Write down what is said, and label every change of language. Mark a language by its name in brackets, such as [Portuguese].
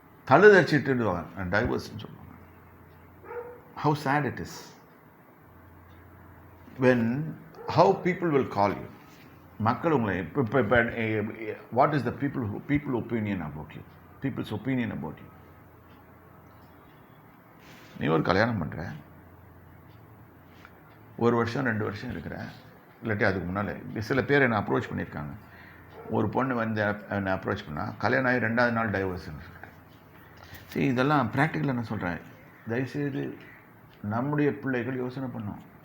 [Tamil] தழுதடிச்சிட்டுடுவாங்க, டைவர்ஸ்ன்னு சொல்லுவாங்க. [English] How sad it is when how people will call you. [Tamil] மக்கள் உங்களை இப்போ [English] what is the people opinion about you, people's opinion about you. [Tamil] நீ ஒரு கல்யாணம் பண்ணுற, 1 வருஷம் 2 வருஷம் இருக்கிற, இல்லாட்டி அதுக்கு முன்னால் சில பேர் என்னை அப்ரோச் பண்ணியிருக்காங்க. ஒரு பொண்ணு வந்து என்னை அப்ரோச் பண்ணால் கல்யாணம் ஆகி 2வது நாள் டைவர்ஸ்ன்னு சொல்கிறேன். சரி, இதெல்லாம் ப்ராக்டிக்கலாக நான் சொல்கிறேன். தயவுசெய்து நம்முடைய பிள்ளைகள் யோசனை பண்ணோம்.